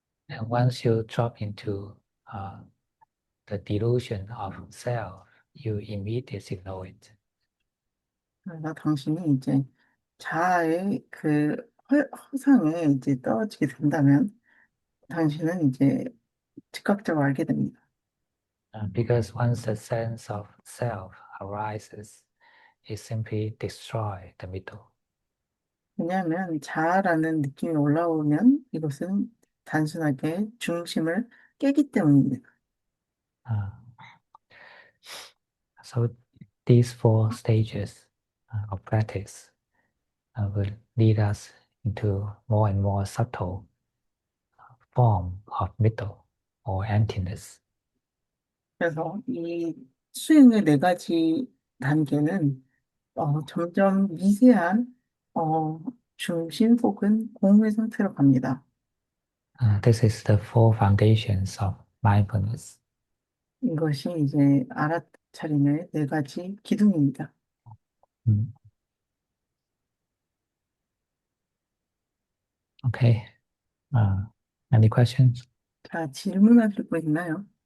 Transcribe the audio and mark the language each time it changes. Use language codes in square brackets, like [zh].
[en] And once you drop into the delusion of self, you immediately know it. [ko] 그러나 당신이 이제 자아의 그 허상에 이제 떨어지게 된다면, 당신은 이제 즉각적으로 알게 됩니다. [en] Because once the sense of self arises, it simply destroys the middle. [ko] 왜냐하면 자아라는 느낌이 올라오면 이것은 단순하게 중심을 깨기 때문입니다. [en] Uh, so these four stages of practice will lead us into more and more subtle form of middle or emptiness. [ko] 그래서 이 수행의 네 가지 단계는 점점 미세한 중심 혹은 공의 상태로 갑니다. [en] This is the four foundations of mindfulness. [ko] 이것이 이제 알아차림의 네 가지 기둥입니다. Mm. [en] Okay. Uh, any questions? [ko] 자, 질문하실 분 있나요?